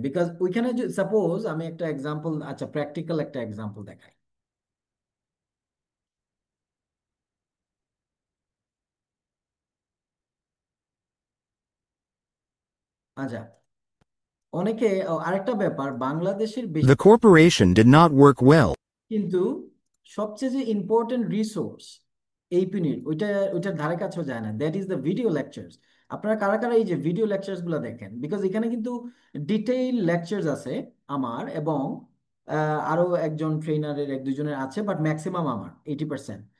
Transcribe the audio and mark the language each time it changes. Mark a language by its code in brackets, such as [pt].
[bn] Because ওইখানে suppose আমি একটা এক্সাম্পল, আচ্ছা প্র্যাকটিক্যাল একটা এক্সাম্পল দেখাই। আচ্ছা, অনেকে আরেকটা ব্যাপার, বাংলাদেশের বেশি [en] The corporation did not work well. [bn] কিন্তু সবচেয়ে যে ইম্পর্টেন্ট রিসোর্স এই পিনিট ওইটার ধারে কাছেও যায় না, [en] That is the video lectures. [bn] আপনারা কারা কারা এই যে ভিডিও লেকচার্স গুলো দেখেন? বিকজ এখানে কিন্তু ডিটেইল লেকচার্স আছে আমার, এবং আরো একজন ট্রেনারের এক দুজনের আছে, বাট ম্যাক্সিমাম আমার 80%।